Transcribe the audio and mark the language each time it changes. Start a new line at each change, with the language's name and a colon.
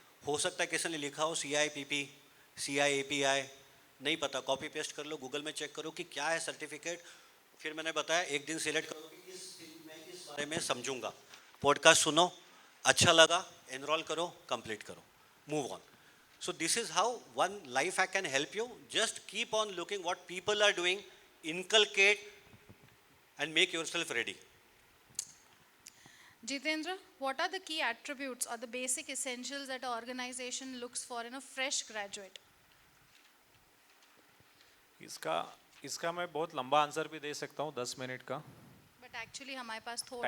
Hindi: हो सकता है किसी ने लिखा हो CIPP, CIAPI, नहीं पता, कॉपी पेस्ट कर लो, गूगल में चेक करो कि क्या है सर्टिफिकेट। फिर मैंने बताया एक दिन सिलेक्ट करो कि मैं इस बारे में समझूंगा, पॉडकास्ट सुनो, अच्छा लगा, एनरोल करो, कंप्लीट करो, move on.
English: So this is how one life hack can help you. Just keep on looking what people are doing, inculcate and make yourself ready. Jitendra, what are the key attributes or the basic essentials that an organization looks for in a fresh graduate?
Hindi: इसका मैं बहुत लंबा answer भी दे सकता हूँ, 10 minute का।
English: But actually
Hindi: हमारे पास थोड़ा